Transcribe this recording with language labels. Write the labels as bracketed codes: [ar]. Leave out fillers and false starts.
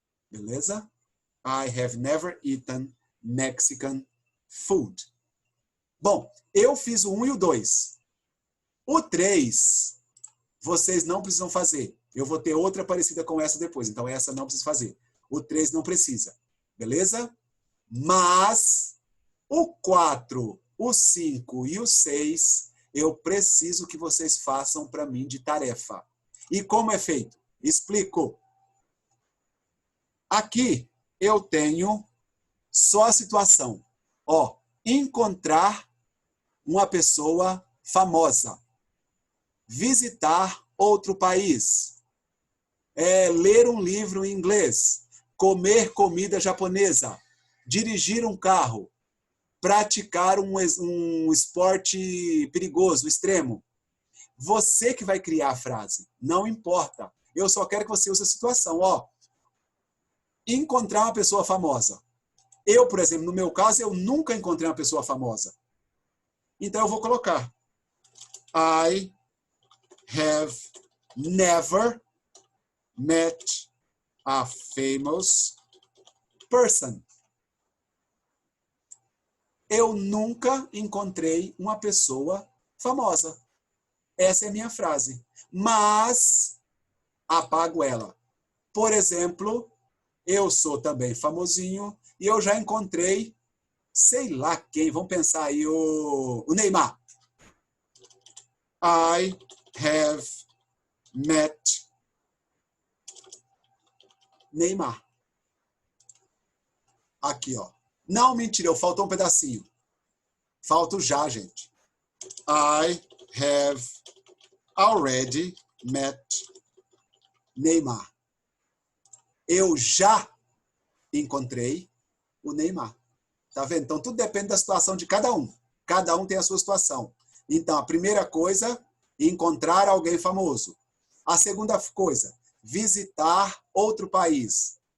[pt] Beleza? [en] I have never eaten Mexican food. [pt] Bom, eu fiz o 1 e o 2. O 3, vocês não precisam fazer. Eu vou ter outra parecida com essa depois, então essa não precisa fazer. O 3 não precisa. Beleza? Mas o 4, o 5 e o 6, eu preciso que vocês façam para mim de tarefa. E como é feito? Explico. Aqui eu tenho só a situação. Ó, encontrar uma pessoa famosa. Visitar outro país. Ler um livro em inglês. Comer comida japonesa. Dirigir um carro. Praticar um esporte perigoso, extremo. Você que vai criar a frase. Não importa. Eu só quero que você use a situação. Ó, encontrar uma pessoa famosa. Eu, por exemplo, no meu caso, eu nunca encontrei uma pessoa famosa. Então, eu vou colocar [en] I have never met a famous person. [pt] Eu nunca encontrei uma pessoa famosa. Essa é a minha frase. Mas, apago ela. Por exemplo, eu sou também famosinho e eu já encontrei, sei lá quem, vamos pensar aí, o Neymar. [en] I have met Neymar. [pt] Aqui, ó. Não, mentira, faltou um pedacinho. Falta o já, gente. [en] I have already met Neymar. [pt] Eu já encontrei o Neymar. Tá vendo? Então, tudo depende da situação de cada um. Cada um tem a sua situação. Então, a primeira coisa, encontrar alguém famoso. A segunda coisa, visitar outro país.